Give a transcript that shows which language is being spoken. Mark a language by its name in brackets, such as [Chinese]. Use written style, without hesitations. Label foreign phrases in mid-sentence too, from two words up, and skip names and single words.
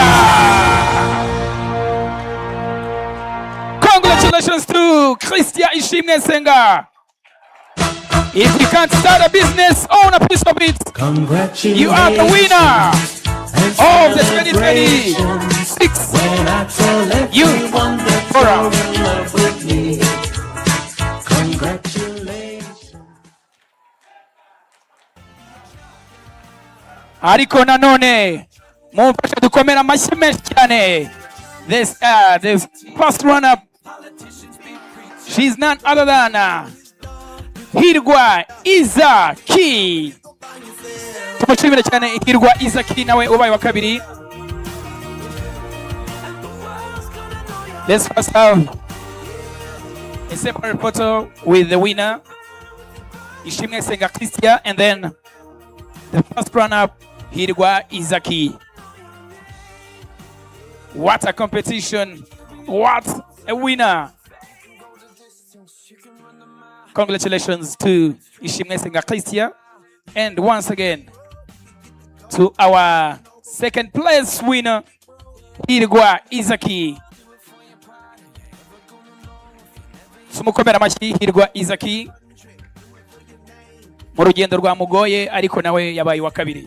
[English] Congratulations to Christia Ishimne Senga. If you can't start a business, own a piece of it. You are the winner of the 2026 Youth Forum. [Kinyarwanda] Ariko nanone mumfashe dukomera amashyi menshi cyane. [English] The first runner, she's none other than Hirwa Izaki. [Kinyarwanda] Tumushimire cyane Hirwa Izaki nawe ubaye wa kabiri. [English] Let's first have a separate photo with the winner, Ishimwe Senga Christia, and then the first runner-up, Hirwa Izaki. What a competition! What a winner! Congratulations to Ishimwe Senga Christia, and once again to our second place winner, Hirwa Izaki. [Kinyarwanda] Tumukomera amashyi Hirwa Izaki mu rugendo rwa mugoye ariko nawe yabaye wa kabiri.